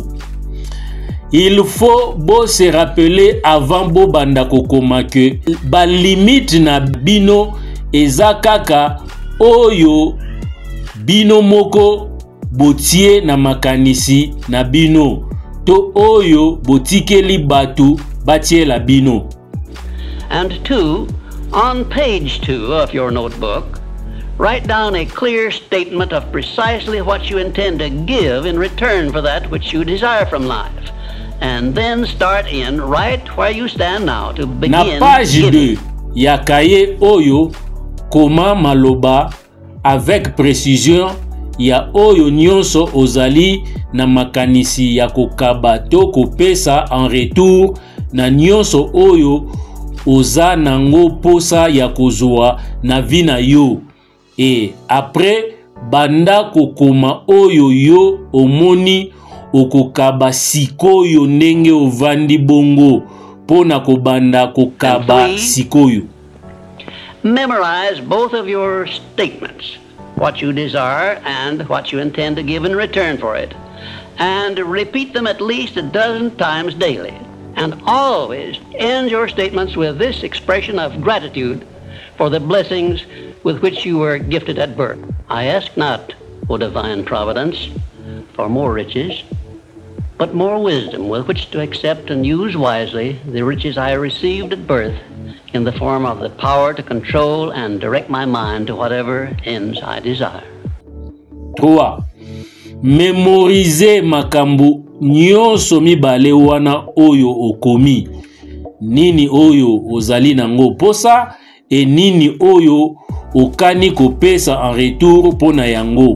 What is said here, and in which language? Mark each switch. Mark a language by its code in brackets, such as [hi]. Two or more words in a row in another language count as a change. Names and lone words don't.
[fr] Il faut se rappeler avant [ln] bo banda kokoma que ba limite na bino eza kaka oyo bino moko botie na makanisi na bino to oyo botikeli batu batiela bino. [en] And 2, on page 2 of your notebook, write down a clear statement of precisely what you intend to give in return for that which you desire from life. And then start in right where you stand now to begin. [ln] Na page 2 ya kaye oyo koma maloba [fr] avec précision [ln] ya oyo nyonso ozali na makanisi ya kokaba to kopesa [fr] en retour [ln] na nyonso oyo oza nango posa ya kozwa na vie na yo. [fr] Et après [ln] banda kokoma oyo yo omoni okokaba sikoyo ndenge ovandi bongo pona kobanda kokaba sikoyo. [en] Memorize both of your statements what you desire and what you intend to give in return for it, and repeat them at least a dozen times daily. And always end your statements with this expression of gratitude for the blessings with which you were gifted at birth. I ask not, O divine providence, for more riches, but more wisdom with which to accept and use wisely the riches I received at birth in the form of the power to control and direct my mind to whatever ends I desire. 3. [ln] Mémoriser makambo nyonso mibale wana oyo okomi. Nini oyo ozali nango posa et nini oyo okani kopesa [fr] en retour [ln] pona yango.